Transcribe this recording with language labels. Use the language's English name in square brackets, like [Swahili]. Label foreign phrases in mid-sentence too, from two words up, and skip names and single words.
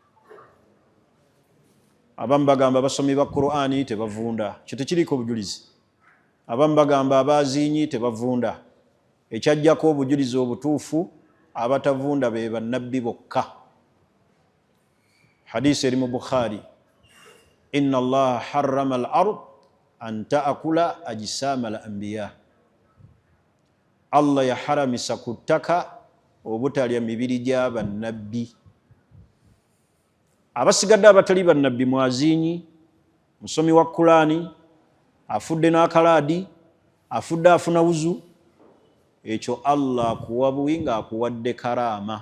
[Ganda] Abamu bagamba abasomi ba Qur'ani tebavunda, kyo tekiriko obujulizi. Abamu bagamba abazinyi tebavunda, ekyajjako obujulizi obutuufu abatavunda be bannabbi bokka. Hadisi eri mu Bukhari, [Arabic] إن الله حرم الأرض أن تأكل أجساد الأنبياء, [Ganda] Allah yaharamisa ku ttaka obutalya mibiri gya bannabbi. Abasigadde abatali bannabbi, mwazinyi, musomi wa Qur'ani, afudde n'akalaadi, afudde afuna wuzu, ekyo Allah akuwa buwi nga akuwadde karaama.